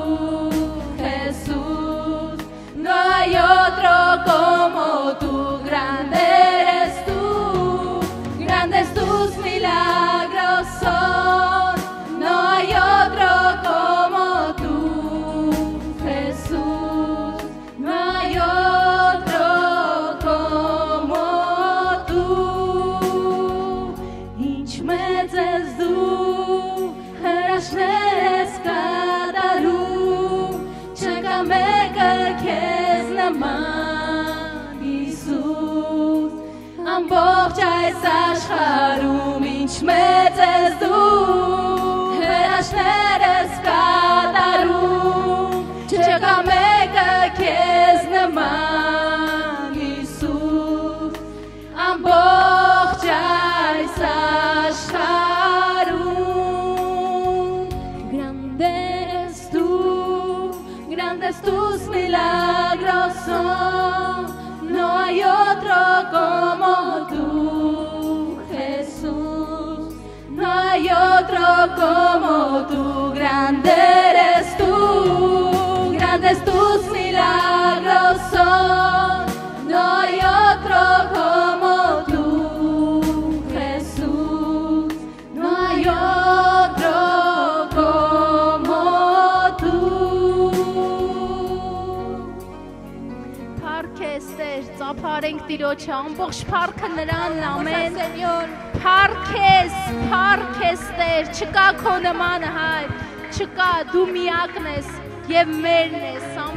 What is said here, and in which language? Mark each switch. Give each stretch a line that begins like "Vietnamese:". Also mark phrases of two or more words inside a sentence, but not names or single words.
Spanish: Jesús No hay otro como tú Grande eres tú Grandes tus milagros son, no hay otro como tú, Jesús, no hay otro como tú.
Armenian: Ինչ մեծ ես դու, հրաշքներ ես կատարում, չկա մեկը քեզ նման, Հիսուս, ամբողջ այս աշխարհում ինչ մեծ ես դու հրաշքներ ես կատարում չկա մեկը քեզ նման Հիսուս ամբողջ այս
Spanish: աշխարհում Grandes tus milagros son No hay otro como tú, Jesús. No hay otro como tú. Grande eres tú. Grandes tus milagros son. No hay otro como tú, Jesús. No hay otro como tú.
Armenian: Փառքեստեր, ծափարենք Տիրոջը, ամբողջ փառքը նրան, ամեն Փառքեստեր, չկա քո նմանը հայր, չկա, դու միակն ես եւ մերն ես,